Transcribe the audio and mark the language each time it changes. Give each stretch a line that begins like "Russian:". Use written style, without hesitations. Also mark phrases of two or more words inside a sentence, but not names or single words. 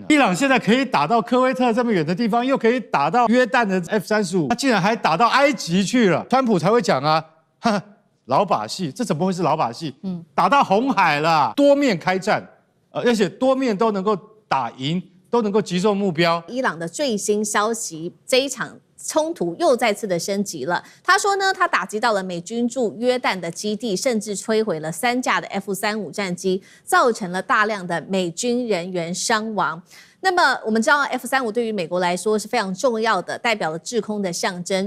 Chinese: 伊朗現在可以打到科威特這麼遠的地方，又可以打到約旦的 F-35，他竟然還打到埃及去了，川普才會講啊，老把戲，這怎麼會是老把戲？打到紅海了，多面開戰，而且多面都能夠打贏，都能夠擊中目標。伊朗的最新消息，這一場冲突又再次的升級了。他說呢，他打擊到了美軍駐約旦的基地，甚至摧毀了3架的 F-35戰機，造成了大量的美軍人員傷亡。那麼我們知道 F-35對於美國來說是非常重要的，代表了制空的象徵。